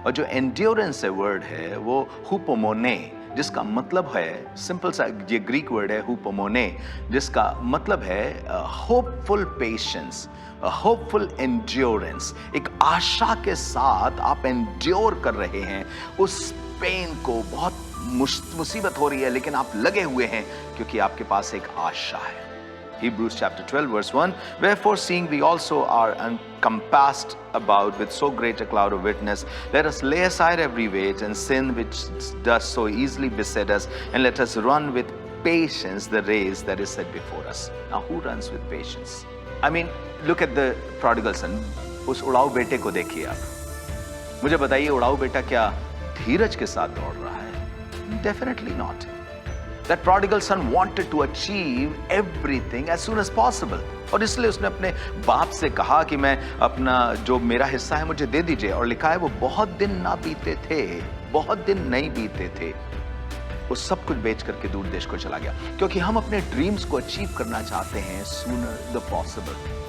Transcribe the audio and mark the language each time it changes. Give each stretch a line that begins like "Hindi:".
Hindi: और जो एंड्योरेंस है वर्ड है वो हुपोमोने, जिसका मतलब है, सिंपल सा ये ग्रीक वर्ड है हुपोमोने, जिसका मतलब है होपफुल पेशेंस, होपफुल एंड्योरेंस। एक आशा के साथ आप एंड्योर कर रहे हैं उस पेन को। बहुत मुसीबत हो रही है लेकिन आप लगे हुए हैं क्योंकि आपके पास एक आशा है।
English: Hebrews chapter 12 verse 1, wherefore seeing we also are encompassed about with so great a cloud of witness, let us lay aside every weight and sin which does so easily beset us, and let us run with patience the race that is set before us. Now who runs with patience? I mean, look at the prodigal son.
Hindi: उस उड़ाऊ बेटे को देखिए आप। मुझे बताइए, उड़ाऊ बेटा क्या धीरज के साथ दौड़ रहा है?
English: Definitely not. That prodigal son wanted to achieve everything as soon as possible.
Hindi: और इसलिए उसने अपने बाप से कहा कि मैं अपना जो मेरा हिस्सा है मुझे दे दीजिए। और लिखा है वो बहुत दिन ना बीते थे, बहुत दिन नहीं बीते थे, वो सब कुछ बेच करके दूर देश को चला गया। क्योंकि हम अपने ड्रीम्स को अचीव करना चाहते हैं
English: sooner the possible.